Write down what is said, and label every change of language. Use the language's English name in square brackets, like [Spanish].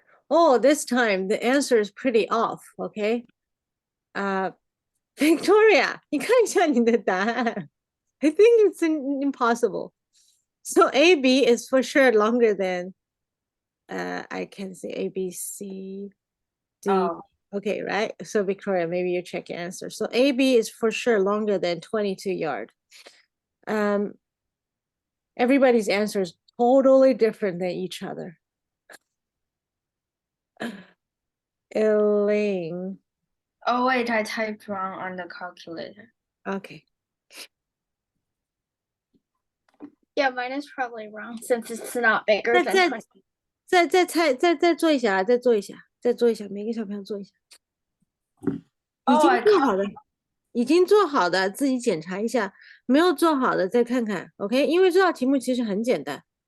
[English] Oh, this time the answer is pretty off. Okay. [Chinese] Victoria, 你看一下你的答案. [English] I think it's impossible. So AB is for sure longer than, I can say A, B, C, D. Oh. Okay, right? So Victoria, maybe you check your answer. So AB is for sure longer than 22 yard. Everybody's answer is totally different than each other. Elaine. Oh wait, I typed wrong on the calculator. Okay. Yeah, mine is probably wrong since it's not bigger than [Chinese] 再 [English] 20. [Chinese] 再做一下啊，再做一下，再做一下，每个小朋友做一下。已 [English] Oh, [Chinese] 经 [English] I [Chinese] 做好的，已经做好的自己检查一下，没有做好的再看看，OK？因为这道题目其实很简单。